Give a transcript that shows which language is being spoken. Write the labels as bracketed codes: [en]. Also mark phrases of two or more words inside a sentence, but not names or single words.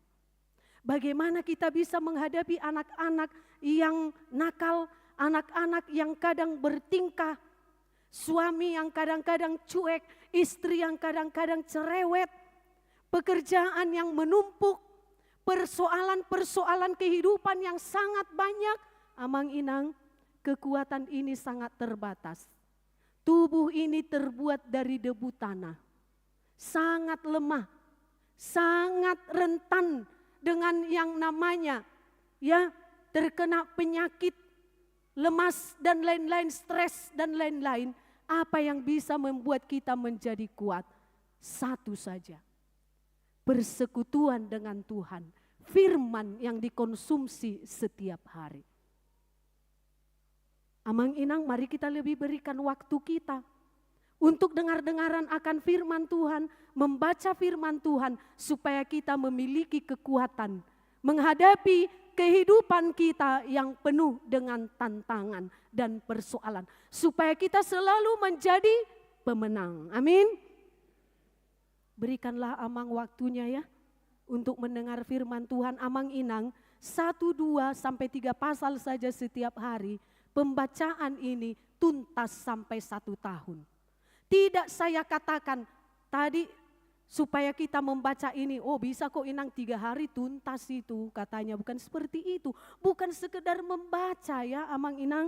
[id] Bagaimana kita bisa menghadapi anak-anak yang nakal, anak-anak yang kadang bertingkah, suami yang kadang-kadang cuek, istri yang kadang-kadang cerewet, pekerjaan yang menumpuk, persoalan-persoalan kehidupan yang sangat banyak. [bbc] Amang inang, [id] kekuatan ini sangat terbatas. Tubuh ini terbuat dari debu tanah, sangat lemah, sangat rentan dengan yang namanya terkena penyakit, lemas dan lain-lain, stres dan lain-lain. Apa yang bisa membuat kita menjadi kuat? Satu saja, persekutuan dengan Tuhan, firman yang dikonsumsi setiap hari. [bbc] Amang inang, [id] mari kita lebih berikan waktu kita untuk dengar-dengaran akan firman Tuhan, membaca firman Tuhan supaya kita memiliki kekuatan menghadapi kehidupan kita yang penuh dengan tantangan dan persoalan. Supaya kita selalu menjadi pemenang. Amin. Berikanlah Amang waktunya ya untuk mendengar firman Tuhan. [bbc] Amang inang 1, 2, [id] sampai 3 pasal saja setiap hari. Pembacaan ini tuntas sampai 1 tahun. Tidak saya katakan tadi supaya kita membaca ini, oh bisa kok inang 3 hari tuntas itu katanya. Bukan seperti itu, bukan sekedar membaca ya [bbc] Amang inang.